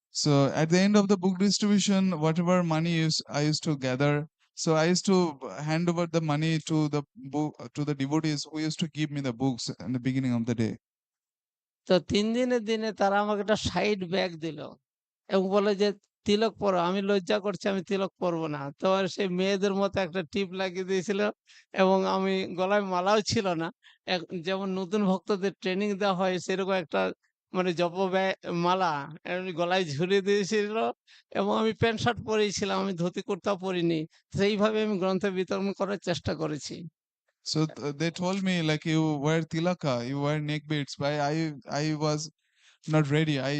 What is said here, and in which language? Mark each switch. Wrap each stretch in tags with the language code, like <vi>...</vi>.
<en>So at the end of the book distribution, whatever money I used to gather, so I used to hand over the money to the book to the devotees who used to give me the books in the beginning of the day.</en> <bn>তো ৩ দিনের দিনে তারা আমাকে একটা side bag দিল এবং বলল যে, "তিলক পরো।" আমি লজ্জা করছি আমি তিলক পরবো না। তো আর সেই মেয়েদের মতো একটা টিপ লাগিয়ে দিয়েছিল এবং আমি গলায় মালাও ছিল না। যেমন নতুন ভক্তদের ট্রেনিং দেওয়া হয় সেরকম একটা মানে মালা এমনি গলায় ঝুলিয়ে দিয়েছিল এবং আমি প্যান্ট শার্ট পরেই ছিলাম। আমি ধুতি কুর্তা পরিনি। সেইভাবে আমি গ্রন্থ বিতরণ করার চেষ্টা করেছি।</bn> <en>So they told me like you wear tilaka, you wear neck beads, but I was not ready.</en>